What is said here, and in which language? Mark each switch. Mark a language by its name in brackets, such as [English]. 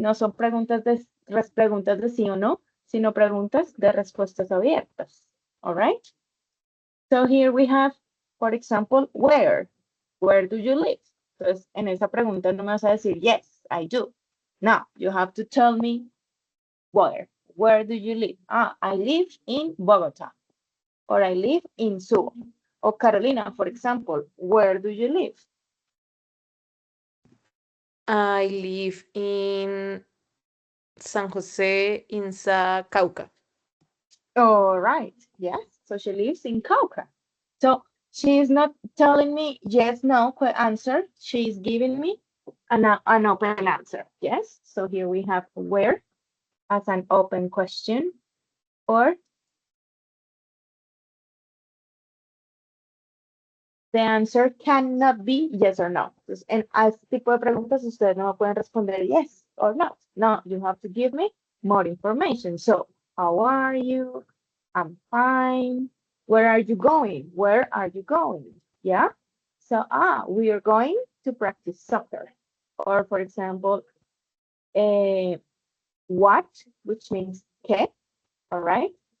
[Spanish] No son preguntas de sí o no, sino preguntas de respuestas abiertas, [English] all right? So here we have, for example, where do you live? [Spanish] Entonces, en esa pregunta no me vas a decir, [English] yes, I do. No, you have to tell me where do you live? I live in Bogota, or I live in Subo. Or Carolina, for example, where do you live? I live in San Jose in Cauca. All right, yes. So she lives in Cauca. So she is not telling me yes, no answer. She is giving me an open answer. Yes. So here we have where as an open question, or the answer cannot be yes or no. [Spanish] En este tipo de preguntas ustedes no pueden responder [English] yes or no. No, you have to give me more information. So, how are you? I'm fine. Where are you going? Where are you going? Yeah. So, we are going to practice soccer. Or, for example, what, which means que, all right?